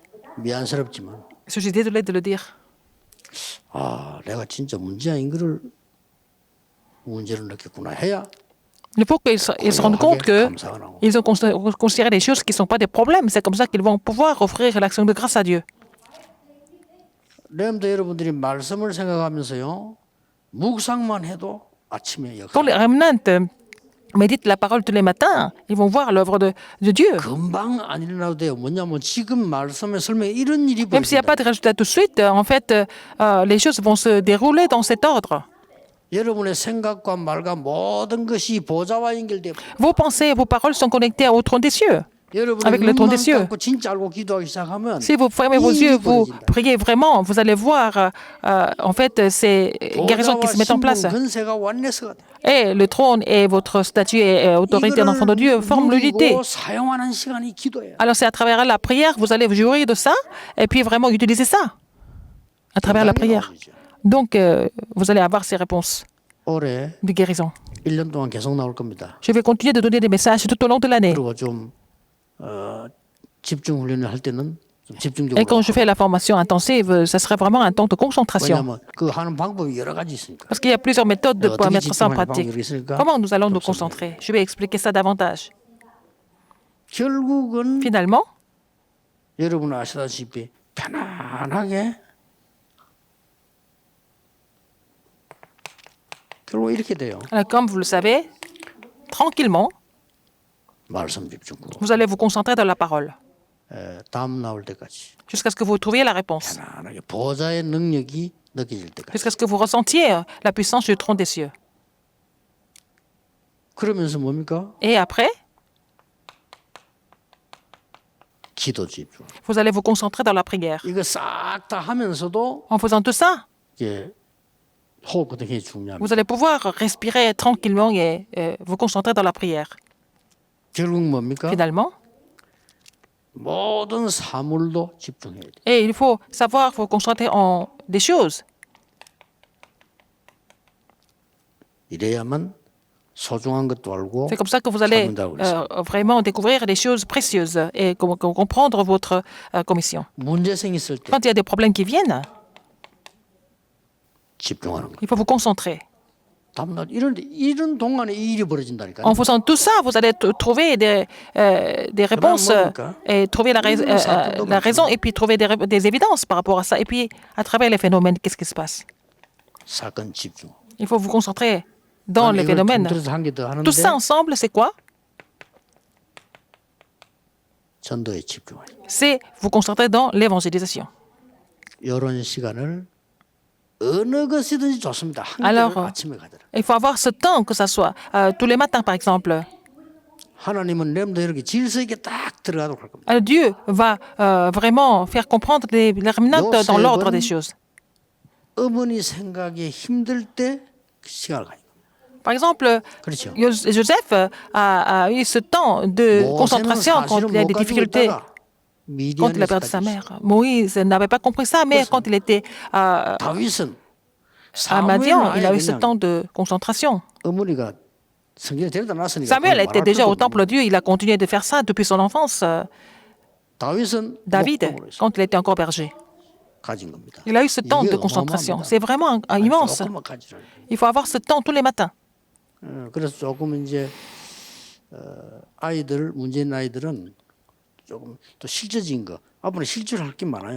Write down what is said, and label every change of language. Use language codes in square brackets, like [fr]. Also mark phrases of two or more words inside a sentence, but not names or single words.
[ko] 미안스럽지만 [fr] Je suis désolée de le dire. [ko] 아 내가 진짜 문제 아닌 거를 문제를 느꼈구나 해야 [fr] Il faut qu'ils se rendent compte qu'ils ont considéré des choses qui ne sont pas des problèmes. C'est comme ça qu'ils vont pouvoir offrir l'action de grâce à Dieu. [ko] 렘드 여러분들이 말씀을 생각하면서요 묵상만 해도 아침에 [fr] Quand les remnants méditent la parole tous les matins, ils vont voir l'œuvre de Dieu. [ko] 금방 안 일어나도 돼요. 뭐냐면 지금 말씀의 설명에 이런 일이 [fr] Même s'il n'y a pas de résultat tout de suite, en fait, les choses vont se dérouler dans cet ordre. [ko] 여러분의 생각과 말과 모든 것이 보좌와 연결돼. [fr] Vos pensées et vos paroles sont connectées au trône des cieux. [ko] 여러분이 [fr] Avec le trône des cieux. [ko] 감고 진짜 알고 기도하기 시작하면 [fr] Si vous fermez vos yeux, vous priez vraiment, vous allez voir en fait ces guérisons qui se mettent en place. [ko] 근세가 원내스가 돼. [fr] Et le trône et votre statut et autorité d'enfant de Dieu forment l'unité. [ko] 누리고 사용하는 시간이 기도예요. [fr] Alors c'est à travers la prière, vous allez vous jouir de ça et puis vraiment utiliser ça à travers la prière. Donc vous allez avoir ces réponses [ko] 올해 [fr] de guérison. [ko] 1년 동안 계속 나올 겁니다. [fr] Je vais continuer de donner des messages tout au long de l'année. [ko] 그리고 좀 집중 훈련을 할 때는 좀 [fr] Et [ko] 집중적으로. [fr] quand je fais la formation intensive, ça serait vraiment un temps de concentration. [ko] 왜냐하면 그 하는 방법이 여러 가지 있으니까. [fr] Parce qu'il y a plusieurs méthodes de pouvoir mettre ça en pratique. [ko] 방법이 있으니까. [fr] Comment nous allons nous concentrer? Je vais expliquer ça davantage. [ko] 결국은 [fr] Finalement, [ko] 여러분 아시다시피 편안하게 결국 이렇게 돼요. [fr] comme vous le savez, tranquillement, [ko] 말씀 집중. [fr] vous allez vous concentrer dans la parole [ko] 다음 나올 때까지 [fr] jusqu'à ce que vous trouviez la réponse, [ko] 편안하게 보좌의 능력이 느껴질 때까지. [fr] jusqu'à ce que vous ressentiez la puissance du trône des cieux. [ko] 그러면서 뭡니까? [fr] Et après, [ko] 기도 집중. [fr] vous allez vous concentrer dans la prière. [ko] 이거 싹 다 하면서도 [fr] En faisant tout ça, [ko] 이게 호흡 같은 게 중요합니다. [fr] vous allez pouvoir respirer tranquillement et vous concentrer dans la prière. [ko] 결국 뭡니까? [fr] Finalement, [ko] 모든 사물도 집중해야 돼. [fr] et il faut savoir vous concentrer en des choses. [ko] 이래야만 소중한 것도 알고 [fr] C'est comme ça que vous allez [ko] 찾는다고 그랬어요. [fr] vraiment découvrir des choses précieuses et comprendre votre commission. [ko] 문제 생겼을 때 [fr] Quand il y a des problèmes qui viennent, [ko] 집중하는 거. [fr] il faut vous concentrer. [ko] 다음날 이런 동안에 이 일이 벌어진다니까. [fr] En faisant tout ça, vous allez trouver des réponses et trouver la raison et puis trouver des évidences par rapport à ça. Et puis, à travers les phénomènes, qu'est-ce qui se passe? [ko] 사건 집중. [fr] Il faut vous concentrer dans les phénomènes. [ko] 한개 더 하는데 [fr] Tout ça ensemble, c'est quoi? [ko] 전도에 집중하는. [fr] C'est vous concentrer dans l'évangélisation. [ko] 이런 시간을 어느 것이든지 좋습니다. 한 [fr] Alors, [ko] 개를 아침에 가더라. [fr] il faut avoir ce temps, que ça soit tous les matins, par exemple. [ko] 하나님은 렘도 이렇게 질서 있게 딱 들어가도록 할 겁니다. [fr] Dieu va vraiment faire comprendre les remnants dans l'ordre des choses. [ko] 어머니 생각에 힘들 때 시간을 가요. [fr] Par exemple, [ko] 그렇죠. [fr] Joseph a eu ce temps de concentration quand il y a des difficultés, quand il a perdu sa mère. Moïse n'avait pas compris ça, mais quand il était à [ko] 다윗은 [fr] Madian, il a eu ce temps de concentration. [ko] 어머니가 성경에 데려다 놨으니까. [fr] Samuel était déjà au temple de Dieu, il a continué de faire ça depuis son enfance. [ko] 다윗은 [fr] David, quand il était encore berger, [ko] 가진 겁니다. [fr] il a eu ce temps de concentration. C'est vraiment immense. [ko] 조금만 가지라. [fr] Il faut avoir ce temps tous les matins. [ko] 그래서 조금 이제 아이들 문제인 아이들은 조금 또 실제적인 거 앞으로 실제로 할 게 많아요.